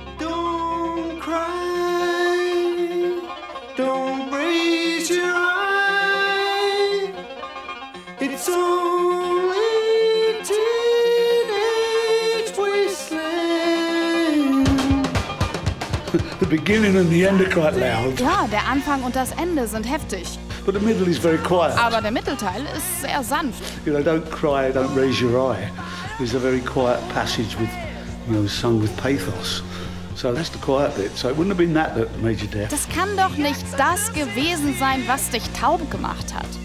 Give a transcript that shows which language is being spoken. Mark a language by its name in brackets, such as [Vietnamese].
[English] Don't cry, don't raise your eye. It's only teenage wasteland. The beginning and the end are quite loud. [German] Ja, der Anfang und das Ende sind heftig. [English] But the middle is very quiet. [German] Aber der Mittelteil ist sehr sanft. [English] You know, don't cry, don't raise your eye. It's a very quiet passage with, you know, sung with pathos. So that's the quiet bit. So it wouldn't have been that that made you deaf. [German] Das kann doch nicht das gewesen sein, was dich taub gemacht hat.